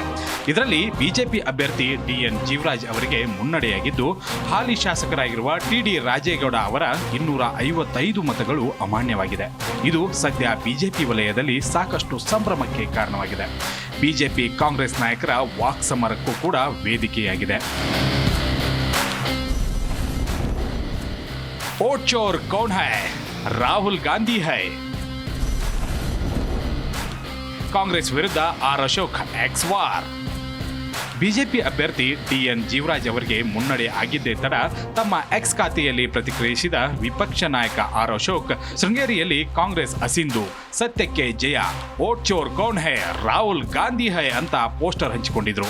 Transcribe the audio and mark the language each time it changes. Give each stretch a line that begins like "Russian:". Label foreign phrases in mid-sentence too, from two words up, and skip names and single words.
Kannada: ಇದರಲ್ಲಿ ಬಿಜೆಪಿ ಅಭ್ಯರ್ಥಿ ಡಿಎನ್ ಜೀವರಾಜ್ ಅವರಿಗೆ ಮುನ್ನಡೆಯಾಗಿದ್ದು, ಹಾಲಿ ಶಾಸಕರಾಗಿರುವ ಟಿಡಿ ರಾಜೇಗೌಡ ಅವರ 255 ಮತಗಳು ಅಮಾನ್ಯವಾಗಿದೆ. ಇದು ಸದ್ಯ ಬಿಜೆಪಿ ವಲಯದಲ್ಲಿ ಸಾಕಷ್ಟು ಸಂಭ್ರಮಕ್ಕೆ ಕಾರಣವಾಗಿದೆ. ಬಿಜೆಪಿ ಕಾಂಗ್ರೆಸ್ ನಾಯಕರ ವಾಕ್ಸಮರಕ್ಕೂ ಕೂಡ ವೇದಿಕೆಯಾಗಿದೆ.
Hindi: वोट चोर कौन है? राहुल गांधी है.
Kannada: ಕಾಂಗ್ರೆಸ್ ವಿರುದ್ಧ ಆರ್ ಅಶೋಕ್ ಎಕ್ಸ್ ವಾರ್. ಬಿಜೆಪಿ ಅಭ್ಯರ್ಥಿ ಡಿಎನ್ ಜೀವರಾಜ್ ಅವರಿಗೆ ಮುನ್ನಡೆ ಆಗಿದ್ದೇ ತಡ ತಮ್ಮ ಎಕ್ಸ್ ಖಾತೆಯಲ್ಲಿ ಪ್ರತಿಕ್ರಿಯಿಸಿದ ವಿಪಕ್ಷ ನಾಯಕ ಆರ್ ಅಶೋಕ್, ಶೃಂಗೇರಿಯಲ್ಲಿ ಕಾಂಗ್ರೆಸ್ ಅಸಿಂಧು, ಸತ್ಯಕ್ಕೆ ಜಯ,
Hindi: वोट चोर कौन है, राहुल गांधी है
Kannada: ಅಂತ ಪೋಸ್ಟರ್ ಹಂಚಿಕೊಂಡಿದ್ರು.